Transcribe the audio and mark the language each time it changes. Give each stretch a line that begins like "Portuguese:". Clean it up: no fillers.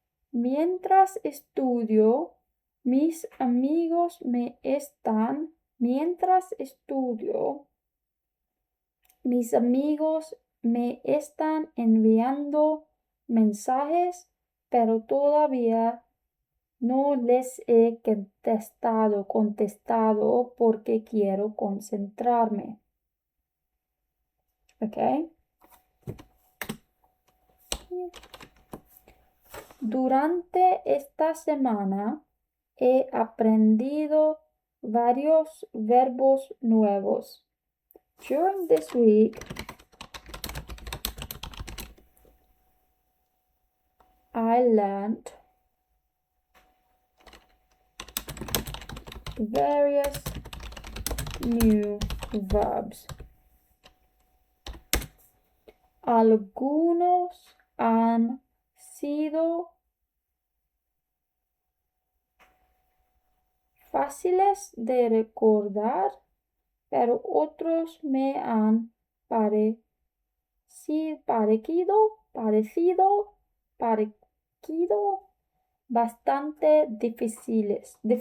Spanish: Mientras estudio, mis amigos me están enviando mensajes, pero todavía no les he contestado porque quiero concentrarme.
English: ¿Ok?
Spanish: Durante esta semana he aprendido varios verbos nuevos.
English: During this week, I learned various new verbs.
Spanish: Algunos han sido fáciles de recordar, pero otros me han parecido bastante difíciles.